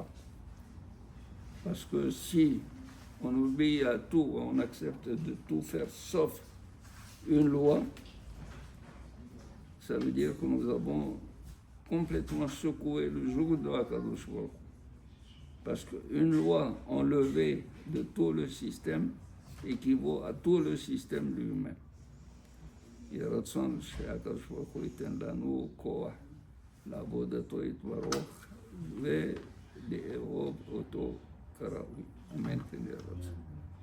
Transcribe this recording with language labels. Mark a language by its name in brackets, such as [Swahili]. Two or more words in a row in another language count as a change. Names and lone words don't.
[French] Parce que si on obéit à tout, on accepte de tout faire sauf une loi, ça veut dire que nous avons complètement secoué le joug de [Hebrew] הקדוש ברוך. [French] Parce qu'une loi enlevée de tout le système équivaut à tout le système lui-même. [Hebrew] יהי רצון שהקדוש ברוך הוא ייתן לנו כוח לעבודתו יתברך ולאהוב אותו כראוי. אמן כן יהי רצון.